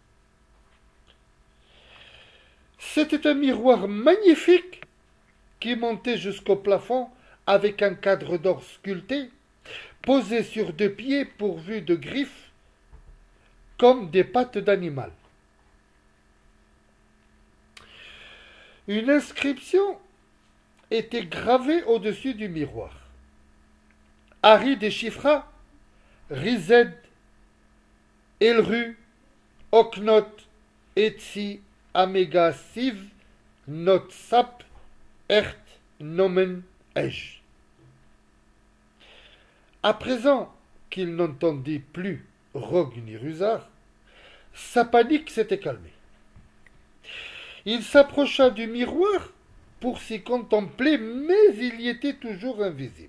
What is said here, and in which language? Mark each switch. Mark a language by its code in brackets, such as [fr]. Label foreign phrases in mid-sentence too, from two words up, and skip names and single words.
[fr] C'était un miroir magnifique qui montait jusqu'au plafond avec un cadre d'or sculpté, posé sur deux pieds pourvus de griffes comme des pattes d'animal. Une inscription était gravée au-dessus du miroir. Harry déchiffra Rized, Elru, Oknot, Etsi, Amega, Siv, Not Sap, Ert, Nomen, Ej. À présent qu'il n'entendit plus Rogue ni Rusard, sa panique s'était calmée. Il s'approcha du miroir pour s'y contempler, mais il y était toujours invisible.